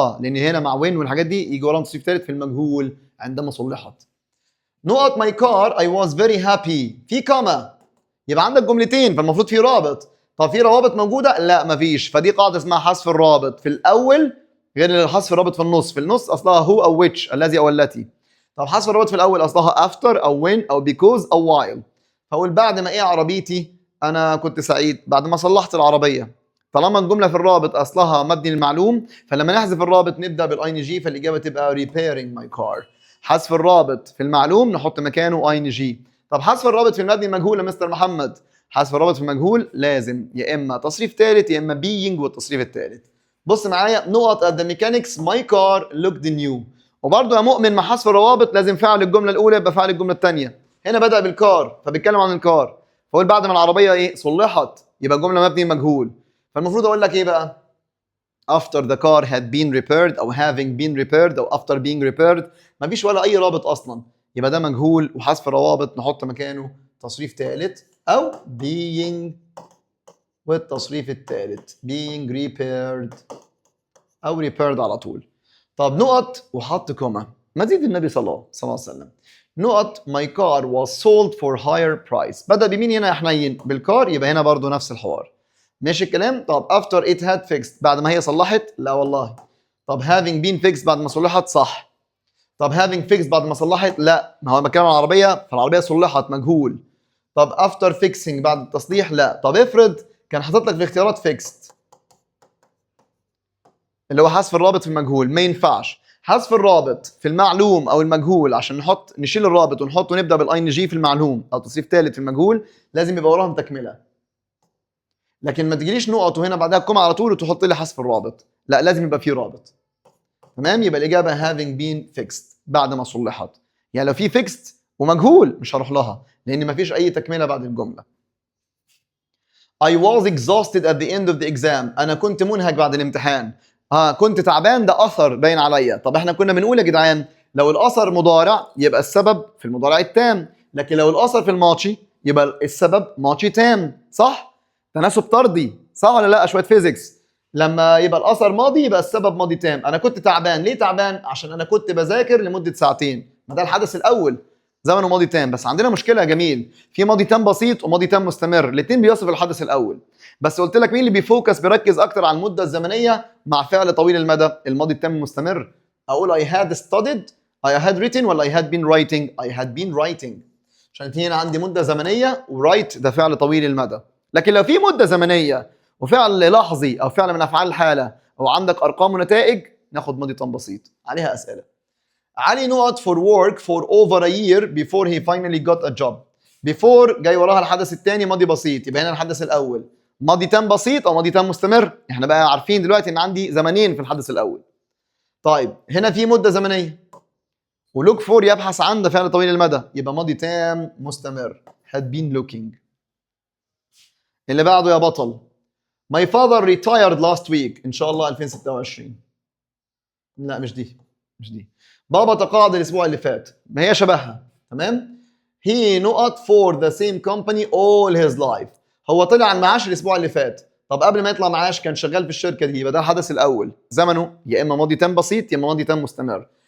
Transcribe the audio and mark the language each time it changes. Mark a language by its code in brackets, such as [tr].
[ar] لأن هنا مع when والحاجات دي يجي وراهم تصريف ثالث في المجهول عندما صلحت. [en] نقط my car I was very happy. [ar] في كما، يبقى عندك جملتين فالمفروض في رابط. طب في روابط موجودة؟ لا مفيش، فدي قاعدة اسمها حذف الرابط في الأول غير حذف الرابط في النص. في النص أصلها هو أو which، الذي أو التي. طب حذف الرابط في الأول أصلها after أو when أو because أو while. فأقول بعد ما إيه عربيتي أنا كنت سعيد، بعد ما صلحت العربية. طالما الجملة في الرابط أصلها مبني المعلوم، فلما نحذف الرابط نبدأ بالاي ان جي، فالإجابة تبقى [en] repairing my car. [ar] حذف الرابط في المعلوم نحط مكانه اي ان جي. طب حذف الرابط في المبني المجهول يا مستر محمد؟ حذف الرابط في المجهول لازم يا اما تصريف ثالث يا اما being والتصريف الثالث. [en] بص معايا، نقط at the mechanics my car looked new. [ar] وبرضه يا مؤمن مع حذف الروابط لازم فعل الجمله الاولى يبقى فعل الجمله الثانيه. هنا بدأ بالكار فبيتكلم عن الكار، فاقول بعد ما العربيه ايه؟ صلحت، يبقى الجمله مبني مجهول. فالمفروض اقول لك ايه بقى؟ [en] after the car had been repaired او having been repaired او after being repaired. [ar] مفيش ولا اي رابط اصلا، يبقى ده مجهول وحذف الروابط نحط مكانه تصريف ثالث او being والتصريف الثالث [en] being repaired [ar] او repaired على طول. طب نقط وحط كوما، مزيد النبي صلى الله عليه وسلم. [en] نقط my car was sold for higher price. [ar] بدأ بمين هنا يا حنين؟ بالكار، يبقى هنا برضو نفس الحوار. ماشي الكلام. طب [en] after it had fixed [ar] بعد ما هي صلحت؟ لا والله. طب [en] having been fixed [ar] بعد ما صلحت؟ صح. طب [en] having fixed [ar] بعد ما صلحت؟ لا، ما هو بتكلم عن العربيه فالعربيه صلحت مجهول. طب [en] after fixing [ar] بعد التصليح؟ لا. طب افرض كان حاطط لك في الاختيارات fixed اللي هو حذف الرابط في المجهول، ما ينفعش. حذف الرابط في المعلوم او المجهول عشان نشيل الرابط ونحطه نبدا بالاي ان جي في المعلوم او تصريف ثالث في المجهول لازم يبقى وراهم تكمله. لكن ما تجيليش نقط وهنا بعدها كوما على طول وتحط لي حذف الرابط، لا لازم يبقى فيه رابط. تمام، يبقى الاجابه [en] having been fixed [ar] بعد ما صلحت. يعني لو في fixed ومجهول مش هروح لها لان ما فيش اي تكمله بعد الجمله. [en] I was exhausted at the end of the exam. [ar] انا كنت منهك بعد الامتحان. كنت تعبان، ده اثر باين عليا. طب احنا كنا بنقول يا جدعان لو الاثر مضارع يبقى السبب في المضارع التام، لكن لو الاثر في الماضي يبقى السبب ماضي تام. صح؟ تناسب طردي، صح ولا لا؟ شويه فيزيكس. لما يبقى الاثر ماضي يبقى السبب ماضي تام. انا كنت تعبان، ليه تعبان؟ عشان انا كنت بذاكر لمده ساعتين، ما ده الحدث الاول، زمنه ماضي تام. بس عندنا مشكله يا جميل، في ماضي تام بسيط وماضي تام مستمر، الاثنين بيوصف الحدث الاول. بس قلت لك مين اللي بيركز اكتر على المده الزمنيه مع فعل طويل المدى؟ الماضي التام المستمر. اقول [en] I had studied، I had written، [ar] ولا [en] I had been writing؟ [ar] I had been writing، عشان هنا عندي مده زمنيه ورايت ده فعل طويل المدى. لكن لو في مده زمنيه وفعل لحظي او فعل من افعال الحاله او عندك ارقام ونتائج، ناخد ماضي تام بسيط. عليها اسئله. [en] علي نقط for work for over a year before he finally got a job. [ar] before جاي وراها الحدث الثاني ماضي بسيط، يبقى هنا الحدث الاول ماضي تام بسيط او ماضي تام مستمر. احنا بقى عارفين دلوقتي ان عندي زمنين في الحدث الاول. طيب هنا في مده زمنيه ولوك فور يبحث عن ده فعل طويل المدى، يبقى ماضي تام مستمر [en] had been looking. [ar] اللي بعده يا بطل. [en] My father retired last week، [ar] ان شاء الله [en] 2026. [ar] لا مش دي، مش دي. بابا تقاعد الاسبوع اللي فات، ما هي شبهها. تمام. [en] he نقط for the same company all his life، [ar] هو طلع عن معاش الاسبوع اللي فات. طب قبل ما يطلع معاش كان شغال في الشركه دي، يبقى ده الحدث الاول، زمنه يا اما ماضي تام بسيط يا اما ماضي تام مستمر.